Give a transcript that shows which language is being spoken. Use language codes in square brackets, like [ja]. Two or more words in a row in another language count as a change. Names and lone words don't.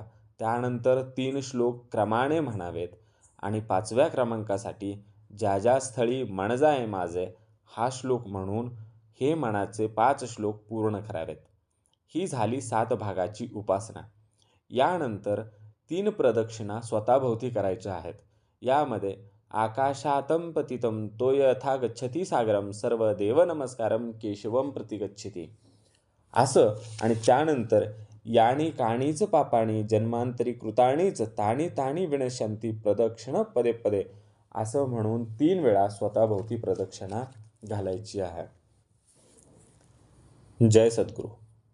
[mr] त्यानंतर 3 श्लोक क्रमाने म्हणावेत आणि 5व्या क्रमांकासाठी ज्या ज्या स्थळी मन जाय माझे हा श्लोक म्हणून हे मनाचे 5 श्लोक पूर्ण करावेत. ही झाली 7 भागाची उपासना. यानंतर 3 प्रदक्षिणा स्वतःभोवती करायच्या आहेत. यामध्ये [sa] आकाशातं पतितं तो यथा गच्छति सागरम सर्व देव नमस्कारम केशवम प्रति गच्छति [mr] असं आणि त्यानंतर [sa] यानी काणीच पापाणी जन्मांतरी कृताणीच ताणी ताणी विनशंती प्रदक्षिणा पदे पदे [mr] असं म्हणून 3 वेळा स्वतःभोवती प्रदक्षिणा घालायची आहे. जय सद्गुरू.